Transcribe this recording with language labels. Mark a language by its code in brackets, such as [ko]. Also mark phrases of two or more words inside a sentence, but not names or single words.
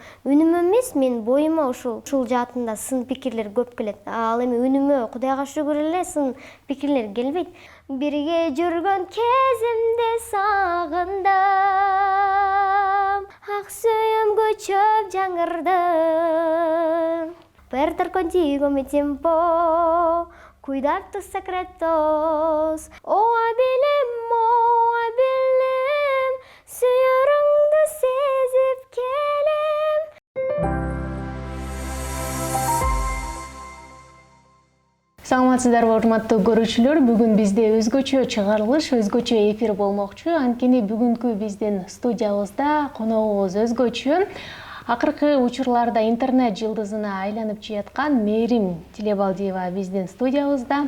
[ky] Үнүмө эмес, мен боюма ушул жаатында сын пикирлер көп келет. Ал эми үнүмө Кудайга шүгүр эле сын пикирлер келбейт. Бирге жүргөн кезимди сагындым, ак сүйүм көчөп жаңырды. [es] Per contigo mi tiempo, cuidar tus secretos. [ky] Абилем, сүйүүңдү сезип келем. Саламатсыздарбы, урматтуу көрүүчүлөр. Бүгүн бизде өзгөчө чыгарылыш, өзгөчө эфир болмокчу. Анткени бүгүнкү биздин студиябызда коногубуз өзгөчө. Акыркы учурларда интернет жылдызына айланып жаткан Мээрим Тилебалдиева биздин студиябызда.